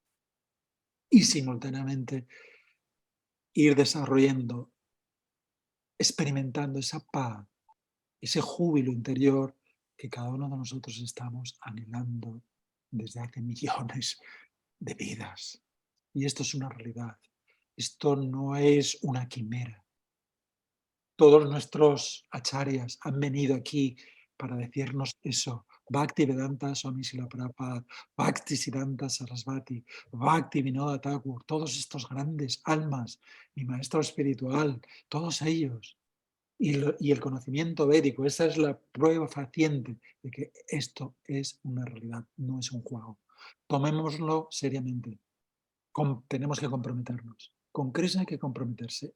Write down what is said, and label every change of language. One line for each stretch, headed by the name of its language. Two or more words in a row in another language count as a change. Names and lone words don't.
Spanish: y simultáneamente ir desarrollando, experimentando esa paz, ese júbilo interior que cada uno de nosotros estamos anhelando desde hace millones de vidas. Y esto es una realidad. Esto no es una quimera. Todos nuestros acharyas han venido aquí para decirnos eso. Bhaktivedanta Swami Srila Prabhupada, Bhaktisiddhanta Sarasvati, Bhakti Vinoda Thakur, todos estos grandes almas, mi maestro espiritual, todos ellos. Y el conocimiento védico, esa es la prueba fehaciente de que esto es una realidad, no es un juego. Tomémoslo seriamente. Tenemos que comprometernos. Con Krishna hay que comprometerse.